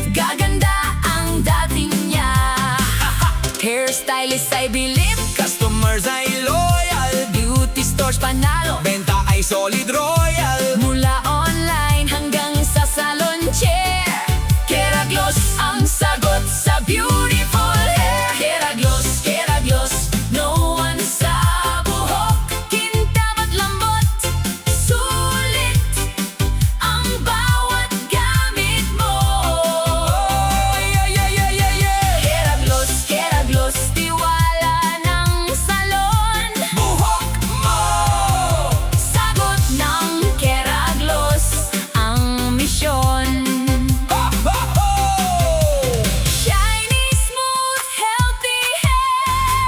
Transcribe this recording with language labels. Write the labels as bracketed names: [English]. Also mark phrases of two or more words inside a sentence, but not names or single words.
[Filipino] gaganda ang dating niya. Hairstylist ay bilib, Customers ay loyal, [English] beauty stores [Filipino] panalo. benta ay solid royal. Mula online hanggang sa [English] salon chair, [Filipino] Keragloss ang sagot sa [English] beautiful hair. [Filipino] Keragloss, Keragloss, [English] no one [Filipino] sa buhok. Kintab at lambot, sulit ang bawat gamit mo. [English] Oh yeah yeah yeah yeah yeah! [Filipino] Keragloss, Keragloss, tiwala ng salon. Buhok mo! Sagot ng Keragloss ang misyon. Ho, ho, ho! [English] Shiny, smooth, healthy hair.